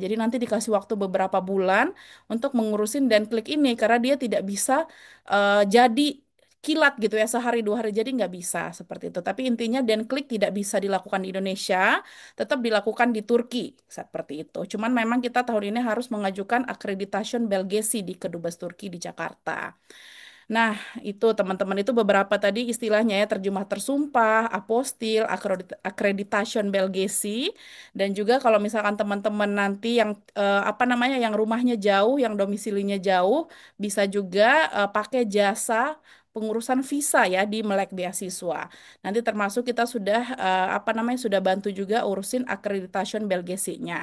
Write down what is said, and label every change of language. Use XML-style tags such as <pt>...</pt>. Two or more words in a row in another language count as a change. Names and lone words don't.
<id>Jadi nanti dikasih waktu beberapa bulan untuk mengurusin dan klik ini karena dia tidak bisa jadi kilat gitu ya sehari dua hari jadi nggak bisa seperti itu. Tapi intinya dan klik tidak bisa dilakukan di Indonesia, tetap dilakukan di Turki seperti itu. Cuman memang kita tahun ini harus mengajukan</id> <tr>accreditation Belgesi</tr> <id>di Kedubes Turki di Jakarta. Nah, itu teman-teman itu beberapa tadi istilahnya ya terjemah tersumpah, apostil,</id> <tr>accreditation Belgesi</tr> <id>dan juga kalau misalkan teman-teman nanti yang apa namanya yang rumahnya jauh, yang domisilinya jauh, bisa juga pakai jasa pengurusan visa ya di Melek Beasiswa. Nanti termasuk kita sudah apa namanya sudah bantu juga urusin accreditation Belgesinya.</id>